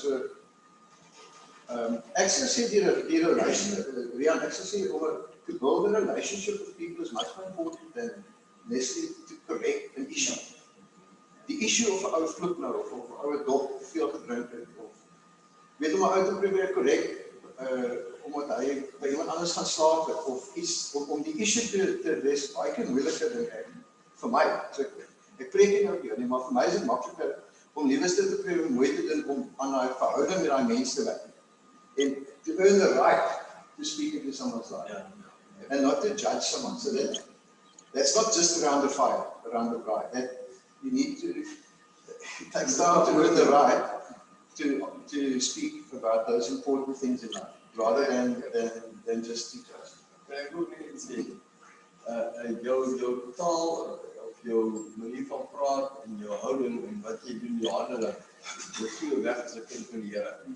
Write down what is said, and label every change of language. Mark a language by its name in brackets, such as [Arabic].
[Afrikaans] So, ek sal sê [English] die relationship, Rian, ek sal sê to build a relationship with people is much more important than necessarily to correct an issue. [Afrikaans] Die issue of 'n ou vloek nou, of 'n ou dop te veel gedrink het, of weet om 'n ou te probeer correct, omdat hy by iemand anders gaan slaap het, of iets, om die issue te wees, baie keer moeiliker dink ek, vir my. So ek preek nie nou hier nie, maar vir my is dit makliker om liewerste te probeer mooi te doen om aan daai verhouding met daai mense te werk. [English] And to earn the right to speak into someone's life, and not to judge someone. So that's not just around the fire, around the bride. That you need to, it takes time to earn the right to speak about those important things in life, rather than just to judge. [Afrikaans] Ek wil net sê, jou taal, of jou manier van praat, en jou houding, en wat jy doen, jou handeling, jy gee weg as 'n kind van die Here.